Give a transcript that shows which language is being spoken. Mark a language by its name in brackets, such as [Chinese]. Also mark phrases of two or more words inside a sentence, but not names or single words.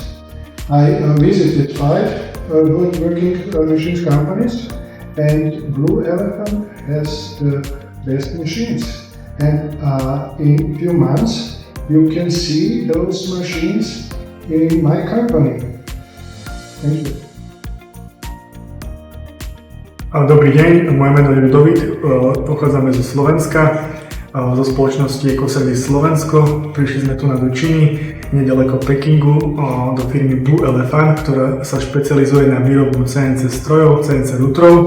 [English] I visited 5 woodworking machines companies, and Blue Elephant has the best machines. And in few months you can see those machines in my company. Thank you. [Slovak] Dobrý deň, moje meno je Ludovít, pochádzame zo Slovenska, zo spoločnosti Ekoservice Slovensko. Prišli sme tu do Číny, nedaleko Pekingu, do firmy Blue Elephant, ktorá sa špecializuje na výrobu CNC strojov, CNC routerov.